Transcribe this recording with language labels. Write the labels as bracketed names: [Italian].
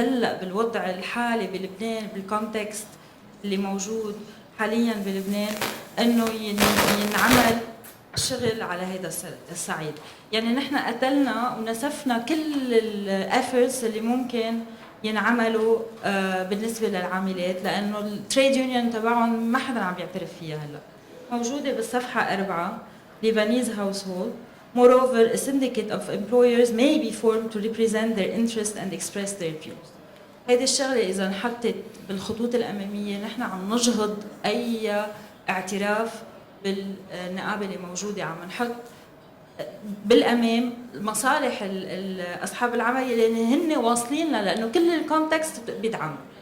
[Arabic] هلأ بالوضع الحالي بلبنان بالكونتكست اللي موجود حاليا بلبنان إنه ينعمل شغل على هذا الصعيد. يعني نحن قتلنا ونسفنا كل الافورتس اللي ممكن ينعملوا بالنسبه للعاملات، لانه التريد يونيون تبعهم ما حدا عم بيعترف فيها. هلا موجوده بالصفحه 4 [English] Lebanese household. Moreover, a syndicate of employers may be formed to represent their interests and express their views. [Arabic] هيدي الشغله اذا انحطت بالخطوط الاماميه نحن عم نجهض اي اعتراف بالنقابه اللي موجوده، عم نحط بالامام مصالح اصحاب العمل اللي هن واصلين لنا، لانه كل الكونتكست بيدعم.